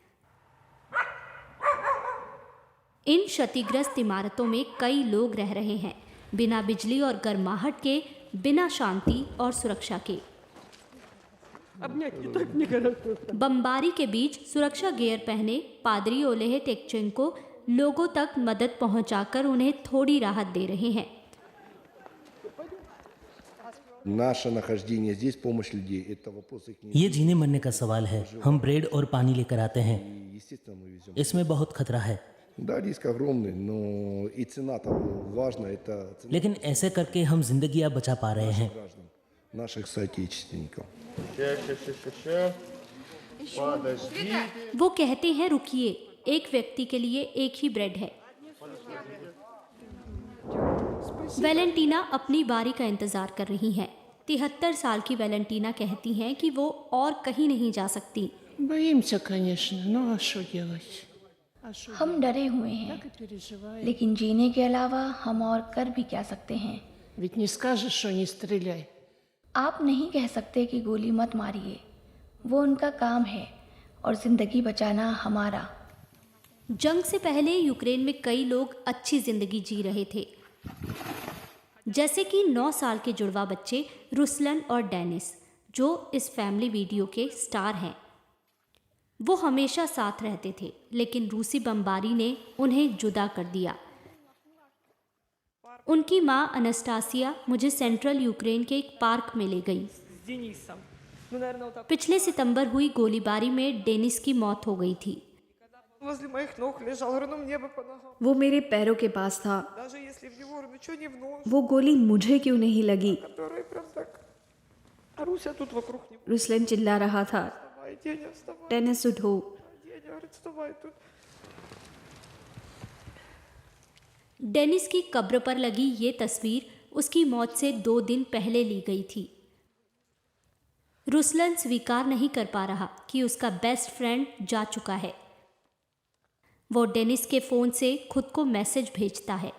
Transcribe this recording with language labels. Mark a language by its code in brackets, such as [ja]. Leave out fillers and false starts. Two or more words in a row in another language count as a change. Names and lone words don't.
[hi] इन क्षतिग्रस्त इमारतों में कई लोग रह रहे हैं, बिना बिजली और गर्माहट के, बिना शांति और सुरक्षा के। बमबारी के बीच सुरक्षा गियर पहने पादरी ओलेह टेक्चेंको लोगों तक मदद पहुंचाकर उन्हें थोड़ी राहत दे रहे हैं। [ru] Наше нахождение здесь, помощь людей, это вопрос их не... [hi] ये जीने मरने का सवाल है। हम ब्रेड और पानी लेकर आते हैं। [ru] Естественно, мы везем. [hi] इसमें बहुत खतरा है, [ru] Да, риск огромный, но и цена там важна, это цена [hi] लेकिन ऐसे करके हम जिंदगियां बचा पा रहे हैं। [ru] граждан, наших соотечественников. [hi] वो कहते हैं रुकिए, एक व्यक्ति के लिए एक ही ब्रेड है। वैलेंटीना अपनी बारी का इंतजार कर रही हैं। 73 साल की वैलेंटीना कहती हैं कि वो और कहीं नहीं जा सकती। [ru] Боимся, конечно, но а что делать? [hi] हम डरे हुए हैं, लेकिन जीने के अलावा हम और कर भी क्या सकते हैं। [ru] Ведь не скажешь, что не стреляй. [hi] आप नहीं कह सकते कि गोली मत मारिए, वो उनका काम है और जिंदगी बचाना हमारा। जंग से पहले यूक्रेन में कई लोग अच्छी जिंदगी जी रहे थे, जैसे कि 9 साल के जुड़वा बच्चे रुसलन और डेनिस, जो इस [en] family video [hi] के स्टार हैं। वो हमेशा साथ रहते थे, लेकिन रूसी बमबारी ने उन्हें जुदा कर दिया। उनकी माँ अनस्टासिया मुझे सेंट्रल यूक्रेन के एक पार्क में ले गई। पिछले सितंबर हुई गोलीबारी में डेनिस की मौत हो गई थी। [ru] Возле моих ног лежал, говорю, ну мне бы по ногам. [hi] वो मेरे पैरों के पास था। [ru] Даже если в него, ну что не в нос, [hi] वो गोली मुझे क्यों नहीं लगी? [ru] который прям так. А Руся тут вокруг него. [hi] रुसलन चिल्ला रहा था, [ru] Вставай, Деня, вставай. [hi] टेनिस उठो। [ru] Деня говорит, вставай тут. [hi] डेनिस की कब्र पर लगी ये तस्वीर उसकी मौत से 2 दिन पहले ली गई थी। रुसलन स्वीकार नहीं कर पा रहा कि उसका [en] best friend [hi] जा चुका है। वो डेनिस के फ़ोन से खुद को मैसेज भेजता है।